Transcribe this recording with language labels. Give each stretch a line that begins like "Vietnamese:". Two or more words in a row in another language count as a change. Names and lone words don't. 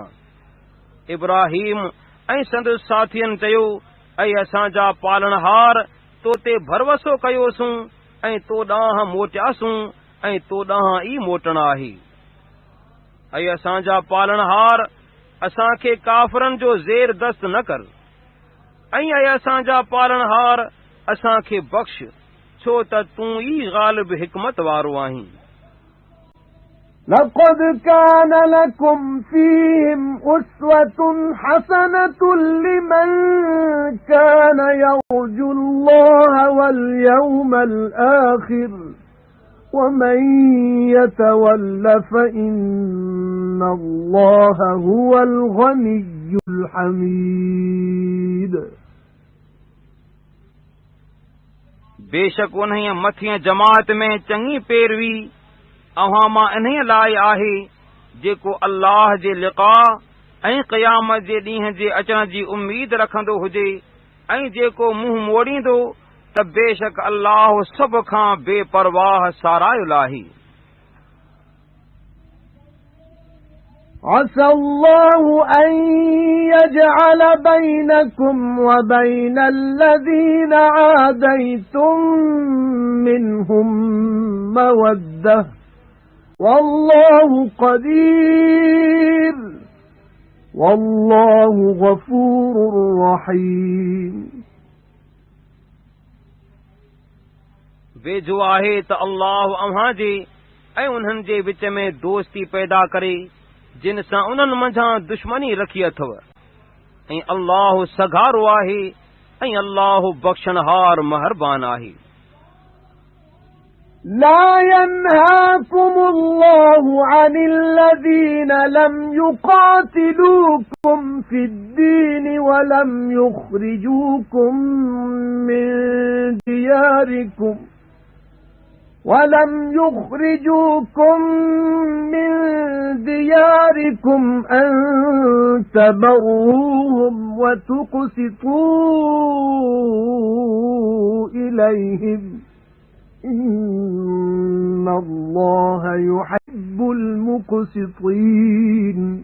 Sindhi: इब्राहीम ऐं संदसि साथियनि चयो, ऐं असांजा पालणहार तो ते भरवसो कयोसूं ऐं तो ॾांहुं मोटियासूं ऐं तो ॾांहुं ई मोटणु आहे। ऐं असांजा पालणहार असांखे काफ़रनि जो ज़ेर दस्त न कर ऐं असांजा पालणहार असांखे बख़्श, छो त तूं ई ग़ालिब हिकमत वारो आहीं।
Arabic: لقد كان لكم فيهم أسوة حسنة لمن كان يرجو الله واليوم الآخر ومن يتول فإن الله هو الغني الحميد
Sindhi: बेशक उन्हीअ मथियं जमात में चङी पैरवी अव्हां मां इन्हीअ लाइ आहे जेको अल्लाह जे लिक़ा ऐं क़यामत जे ॾींहं जे अचण जी उम्मीद रखंदो हुजे ऐं जेको मुंहुं मोड़ींदो त बेशक अल्लाह सभ खां बेपरवाह सारायुल आहे।
Arabic: عسى الله أن يجعل بينكم وبين الذين عاديتم منهم مودة والله قدير والله غفور رحيم
Sindhi: वेझो आहे त अल्लाह अव्हां जे ऐं उन्हनि जे विच में दोस्ती पैदा करे जिन सां उन्हनि मंझां दुश्मनी रखी अथव ऐं अल्लाह सघारो आहे ऐं अल्लाह बख़्शणहार महरबान आहे।
Arabic: لا ينهاكم الله عن الذين لم يقاتلوكم في الدين ولم يخرجوكم من دياركم أن تبروهم وتقسطوا إليهم إن الله يحب المقسطين